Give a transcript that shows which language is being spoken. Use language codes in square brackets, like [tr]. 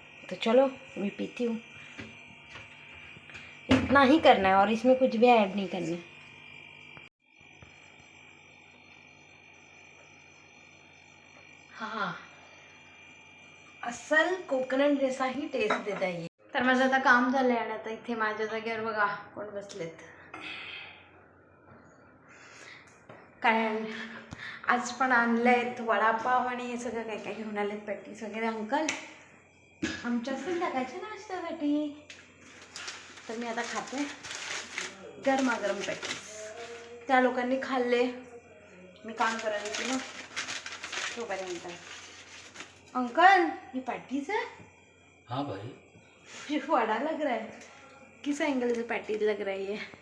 [hi] तो चलो मैं पीती हूँ। इतना ही करना है और इसमें कुछ भी ऐड नहीं करना है। हाँ, अस्सल कोकोनट जैसा ही टेस्ट देता है ये। [mr] तर माझं आता काम झालंय आणि आता इथे माझ्या जागेवर बघा कोण बसलेत। कारण आज पण आणलेत वडापाव आणि हे सगळं काय काय घेऊन आलेत, पॅटीस वगैरे अंकल आमच्या संध्याकाळच्या नाश्त्यासाठी। तर मी आता खाते गरमागरम पॅटीस। त्या लोकांनी खाल्ले, मी काम करायला येते ना तोपर्यंत। [hi] अंकल ये पैटीज है? हाँ भाई, ये बड़ा लग रहा है, किस एंगल से पैटीज लग रही है।